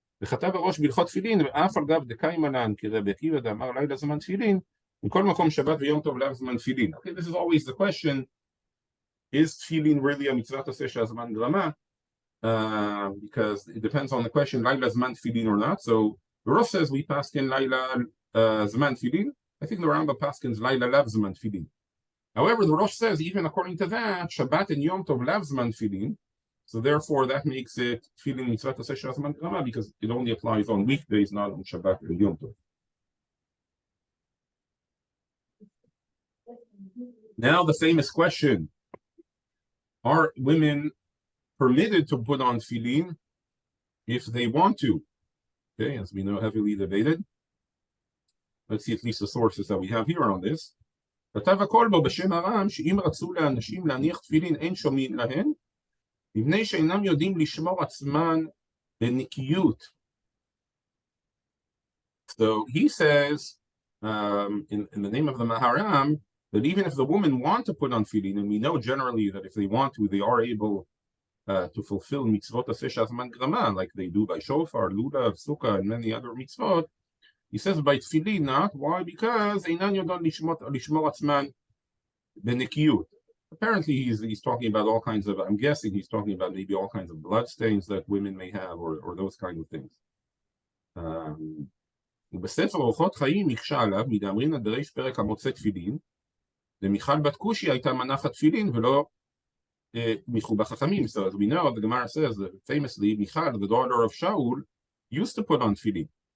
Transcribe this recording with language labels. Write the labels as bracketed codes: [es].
[he] וכתב הראש בהלכות תפילין ואף על גב דקאי מלן כרבי עקיבא דאמר לילה זמן תפילין מכל מקום שבת ויום טוב לאו זמן תפילין. [en] Okay, this is always the question, is tefillin really a mitzvah aseh she'azman grama? Because it depends on the question, Laila Zman Tefillin or not. So the Rosh says we paskin Laila Zman Tefillin. I think the Rambam paskins Laila Lav Zman Tefillin. However, the Rosh says even according to that, Shabbat and Yom Tov Lav Zman Tefillin. So therefore, that makes it Tefillin Mitzvah Aseh She'azman Grama because it only applies on weekdays, not on Shabbat and Yom Tov. Now the famous question: are women permitted to put on tefillin if they want to? Okay, as we know, heavily debated. Let's see at least the sources that we have here on this. [he] כתב הכל בו בשם הרם שאם רצו לאנשים להניח תפילין אין שומעים להן מפני שאינם יודעים לשמור עצמן בנקיות. [en] So he says in the name of the Maharam that even if the women want to put on tefillin, and we know generally that if they want to, they are able to fulfill mitzvot aseh she'azman grama, like they do by shofar, lulav, sukkah, and many other mitzvot. He says by tefillin not. Why? Because einan yodon lishmor atzman benekiyut. Apparently he's talking about all kinds of, I'm guessing he's talking about maybe all kinds of blood stains that women may have or those kind of things. [he] ובספר אורחות חיים מקשה עליו מדאמרינא דריש פרק המוצא תפילין למיכל בת כושי הייתה מנחת תפילין ולא Michu Chachamim. [en] So as we know, the Gemara says that famously, Michal, the daughter of Shaul, used to put on tefillin.